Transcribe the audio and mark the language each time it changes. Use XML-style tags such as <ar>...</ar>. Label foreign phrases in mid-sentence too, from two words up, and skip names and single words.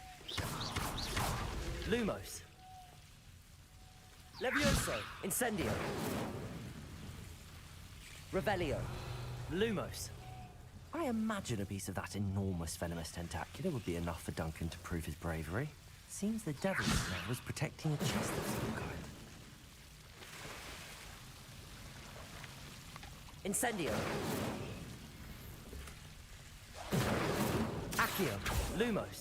<en>Lumos. Levioso. Incendio. Revelio. Lumos. I imagine a piece of that enormous venomous tentacular would be enough for Duncan to prove his bravery. Seems the devil snare was protecting a chest of some kind. Incendio. Accio. Lumos.</en>